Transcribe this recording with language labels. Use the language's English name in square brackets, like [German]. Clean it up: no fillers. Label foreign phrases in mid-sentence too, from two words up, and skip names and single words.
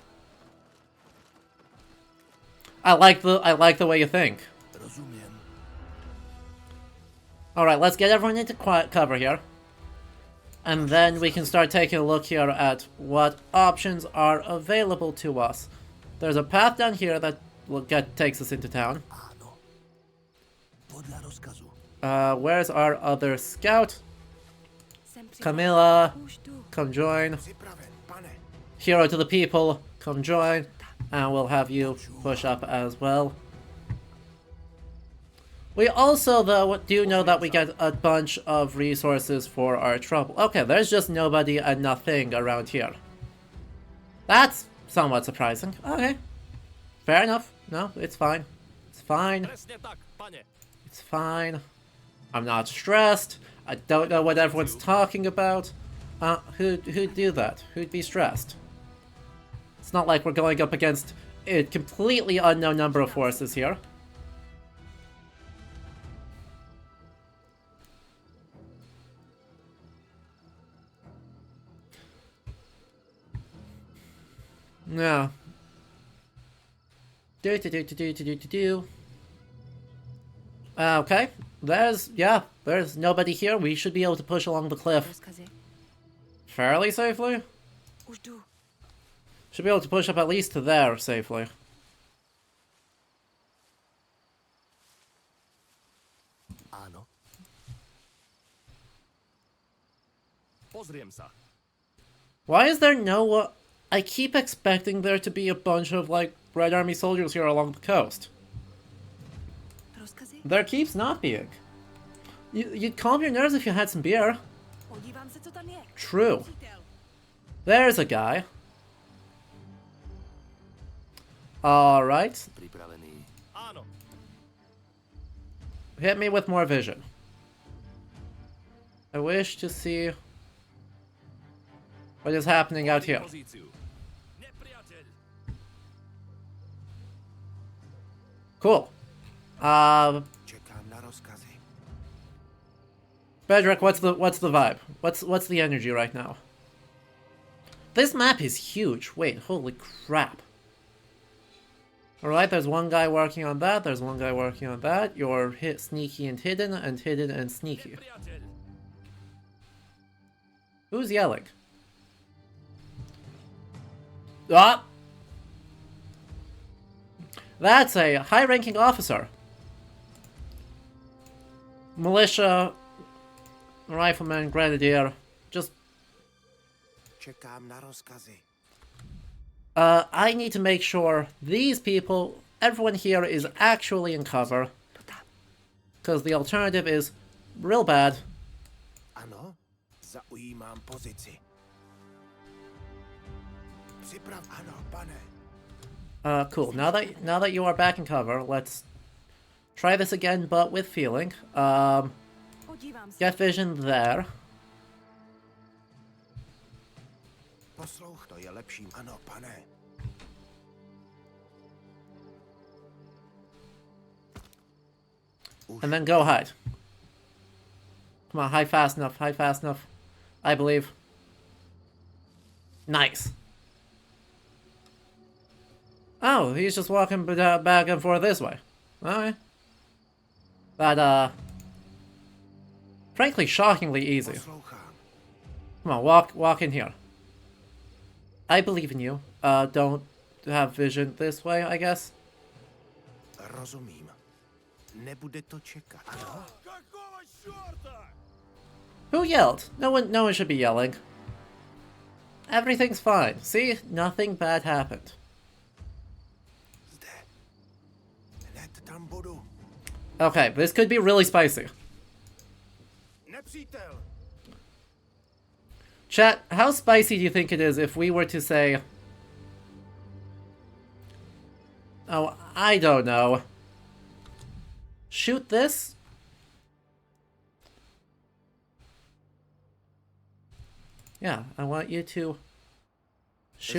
[English] I like the way you think. [Slovak] Rozumiem. [English] All right, let's get everyone into quiet cover here, and then we can start taking a look here at what options are available to us. There's a path down here that takes us into town. [Slovak] Áno. Podľa rozkazu. [English] Where's our other scout? [Czech] Jsem připravena. [English] Camilla, [Czech] Už tu. [English] come join. [Czech] Připraven, pane. [English] Hero to the people, come join. And we'll have you push up as well. We also, though, do know that we get a bunch of resources for our trouble. Okay, there's just nobody and nothing around here. That's somewhat surprising. Okay. Fair enough. No, it's fine. It's fine. [Slovak] Presne tak, pane. [English] It's fine. I'm not stressed. I don't know what everyone's talking about. Who'd do that? Who'd be stressed? It's not like we're going up against a completely unknown number of forces here. No. Okay. There's nobody here. We should be able to push along the cliff [Czech] Rozkazy. [English] fairly safely. [Czech] Už jdu. [English] Should be able to push up at least to there safely. [Slovak] Áno. Pozriem sa. [English] Why is there no... I keep expecting there to be a bunch of, like, Red Army soldiers here along the coast. [Czech] Rozkazy? [English] There keeps not being. You'd calm your nerves if you had some beer. [Czech] Podívám se, co tam je. [English] True. [Czech] Přítel. [English] There's a guy. Alright. [Slovak] Pripravený. Áno. [English] Hit me with more vision. I wish to see what is happening out here. [Slovak] Pozíciu. Nepriateľ. [English] Cool. [Czech] Čekám na rozkazy. [English] Bedrick, what's the vibe? What's the energy right now? This map is huge. Wait, holy crap. Alright, there's one guy working on that, there's one guy working on that. You're sneaky and hidden and sneaky. [Slovak] Nepriateľ. [English] Who's yelling? Ah! That's a high-ranking officer. Militia, rifleman, grenadier. Just, [Czech] Čekám na rozkazy. [English] I need to make sure these people, everyone here is actually in cover. [Czech] To tam. [English] Because the alternative is real bad. [Czech] Ano, zaujímám pozici. Připrav, ano, pane. [English] Cool. Now that you are back in cover, let's try this again, but with feeling. [Czech] Podívám se. [English] Get vision there. [Czech] Poslouch, to je lepší. Ano, pane. [English] And then go hide. Come on, hide fast enough, hide fast enough. I believe. Nice. Oh, he's just walking back and forth this way. Alright. That, frankly, shockingly easy. [Czech] Poslouchám. [English] Come on, walk in here. I believe in you. Don't have vision this way, I guess. [Czech] Rozumím. Nebude to čekat. [Russian] Какого черта? [English] Who yelled? No one should be yelling. Everything's fine. See? Nothing bad happened. [Czech] Zde. Hned tam budu. [English] Okay, this could be really spicy. [Czech] Nepřítel. [English] Chat, how spicy do you think it is if we were to say... Oh, I don't know. Shoot this? Yeah, I want you to shoot